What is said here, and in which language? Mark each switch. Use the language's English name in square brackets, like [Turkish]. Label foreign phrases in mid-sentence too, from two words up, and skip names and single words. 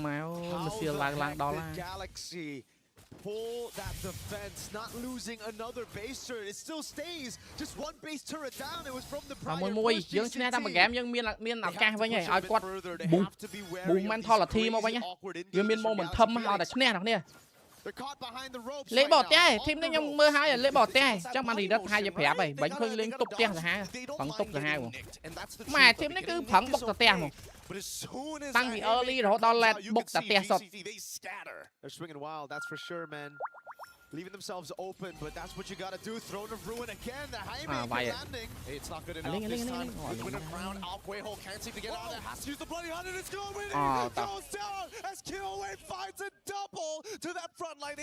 [English] How the Galaxy pull that defense, not losing another base turret. It still stays just one base turret down. It was from the prior push. GCT. They have to be wary of these crazy They're caught behind the ropes right now. [Khmer] ធីមនេះខ្ញុំមើលហើយលេបអត់ទេចាំបានរីដិតថាជាប្រាប់ហើយបាញ់ឃើញលេងតុបផ្ទះសាហាប្រឹងតុបសាហាហ្មងម៉ែធីមនេះគឺប្រឹងបុកទៅផ្ទះហ្មងតាំងពី early រហូតដល់ late បុកទៅផ្ទះសុទ្ធ [English] They're swinging wild, that's for sure, man. Leaving themselves open, but that's what you gotta do. Throne of Ruin again. The Haymaker landing. Hey, it's not good enough this time. Winner crown. Alquejo can't seem to get out of there. Has to use the bloody hunt, and it's going. Goes down as Killway finds a double to that front line.